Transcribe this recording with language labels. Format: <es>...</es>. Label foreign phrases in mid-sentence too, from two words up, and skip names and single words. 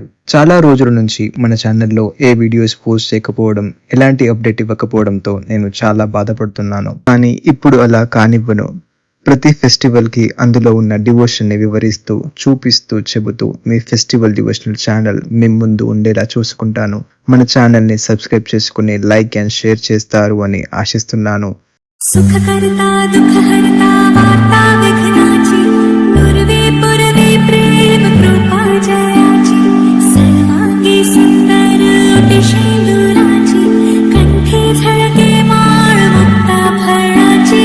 <te>చాలా రోజుల నుంచి మన ఛానల్లో ఏ వీడియోస్ పోస్ట్ చేయకపోవడం, ఎలాంటి అప్డేట్ ఇవ్వకపోవడంతో నేను చాలా బాధపడుతున్నాను. కానీ ఇప్పుడు అలా కానివ్వను. ప్రతి ఫెస్టివల్ కి అందులో ఉన్న డివోషన్ ని వివరిస్తూ, చూపిస్తూ, చెబుతూ మీ</te> <en>festival devotional channel</en> <te>మీ ముందు ఉండేలా చూసుకుంటాను. మన ఛానల్ ని సబ్స్క్రైబ్ చేసుకుని</te> <en>like and share</en> <te>చేస్తారు అని ఆశిస్తున్నాను.</te> <mr>सुखकर्ता दुःखहर्ता वार्ता विघ्नाची, पूर्वे पूर्वे प्रेम कृपा जयाची, सर्वांगी सुंदर अतिशैलुराची, कंठे झळके माळ मुक्ता फळाची.</mr>